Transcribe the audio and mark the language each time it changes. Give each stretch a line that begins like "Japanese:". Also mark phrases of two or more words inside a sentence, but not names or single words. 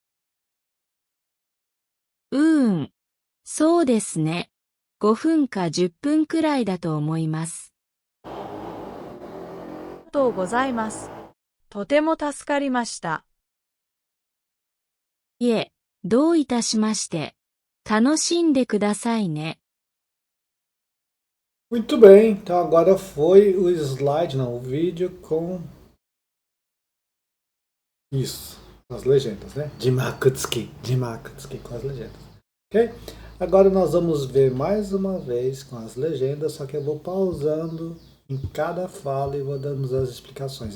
Japanese: そうですね。5分か10分くらいだと思います。ありがとうございます。とても助かりました。いえ、どういたしまして。楽しんでくださいね。
Portuguese: Muito bem, então agora foi o slide, não, o vídeo com isso, as legendas, né? Jimakutsuki com as legendas, ok? Agora nós vamos ver mais uma vez com as legendas, só que eu vou pausando em cada fala e vou dando as explicações.